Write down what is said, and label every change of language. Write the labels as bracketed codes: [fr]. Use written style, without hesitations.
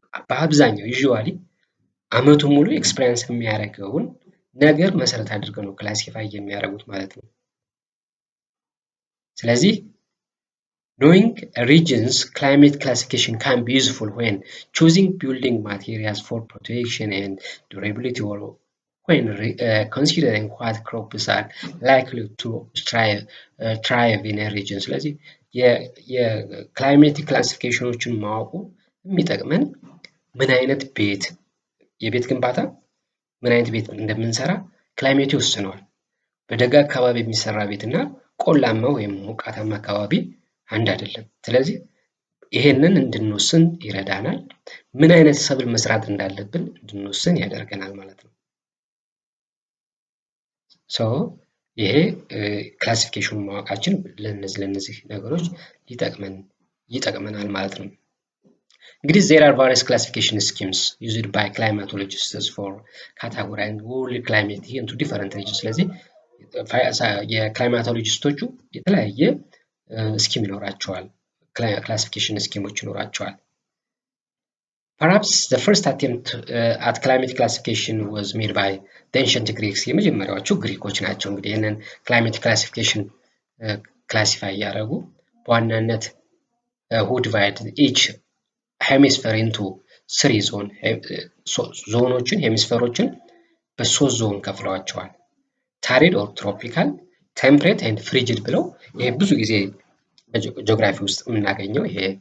[am] በአብዛኛው ዩዥዋሊ አመቱን ሙሉ ኤክስፒሪየንስ የሚያደርገውን ነገር መሰረት አድርገው ነው ክላሲፋይ የሚያደርጉት ማለት ነው። ስለዚህ [en] knowing a region's climate classification can be useful when choosing building materials for protection and durability, or when considering what crops are likely to thrive in a region. [am] ስለዚህ የክላይሜቲክ ክላሲፊኬሽኖችን ማወቁ የሚጠቅመን ምን አይነት ቤት የቤት ግንባታ ምን አይነት ቤት እንደምንሰራ ክላይሜቱ ይወስነዋል። በደጋ አካባቢ የሚሰራ ቤትና ቆላማ ወይም ሞቃታማ አካባቢ አንድ አይደለም። ስለዚህ ይሄንን እንድንወስን ይረዳናል። ምን አይነት ሰብል መስራት እንዳለብን እንድንወስን ያደርገናል ማለት ነው። ይሄ ክላሲፊኬሽን ማወቃችን ለነዚህ ነገሮች ይጠቅመናል ማለት ነው። እንግዲህ [en] there are various classification schemes used by climatologists for categorizing world climate into different regions. [am] ስለዚህ የክላይማቶሎጂስቶቹ የተለያየ ስኪም ይኖራቸዋል፣ ክላሲፊኬሽን ስኪሞች ይኖራቸዋል። [en] Perhaps the first attempt at climate classification was made by the ancient Greeks. [am] የመጀመሪያዎቹ ግሪኮች ናቸው እንግዲህ ይህንን climate classification ክላሲፋይ ያደረጉ በዋናነት [en] who divided each hemisphere into 3 [am] ዞኖችን ሄሚስፌሮችን በ3 ዞን ከፍለዋቸዋል። ታሪድ ኦር ትሮፒካል፣ ቴምፕሬት ኤንድ ፍሪጅድ ብለው ይሄ ብዙ ጊዜ በጂኦግራፊ ውስጥ የምናገኘው ይሄ